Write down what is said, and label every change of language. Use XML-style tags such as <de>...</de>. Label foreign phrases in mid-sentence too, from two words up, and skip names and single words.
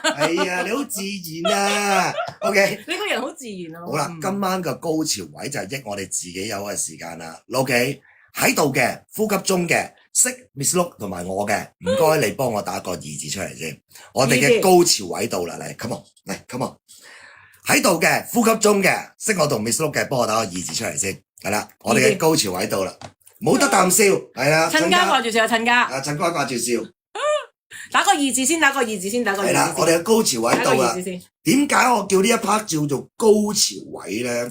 <yue>係啊，你好自然啊！OK，你個人好自然啊！好啦，今晚個高潮位就係益我哋自己有嘅時間啦。OK，喺度嘅呼吸中嘅識 Miss Look 同埋我嘅，唔該你幫我打個2字出嚟先。我哋嘅高潮位到啦，嚟 ，</yue> <en>come on，</en> <yue>嚟 ，</yue> <en>come on。</en> <yue>喺度嘅呼吸中嘅，識我同 Miss Look 嘅，幫我打個2字出嚟先，係啦，我哋嘅高潮位到啦，冇得啖笑，係啦，親家掛住笑啊，親家，陳家掛住笑，打個2字先，打個2字先，打個2字先，係啦，我哋嘅高潮位到啦，點解我叫呢一 part 叫做高潮位咧？</yue>